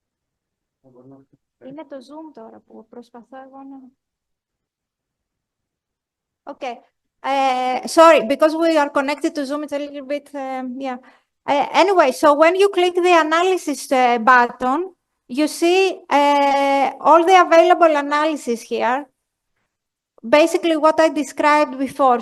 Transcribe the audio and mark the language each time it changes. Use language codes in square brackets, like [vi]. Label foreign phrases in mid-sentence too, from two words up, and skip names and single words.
[el] Είναι το Zoom τώρα που προσπαθώ εγώ να... [en] Okay. Sorry, because we are connected to Zoom, it's a little bit, yeah. Anyway, so when you click the analysis button, you see all the available analysis here. Basically what I described before.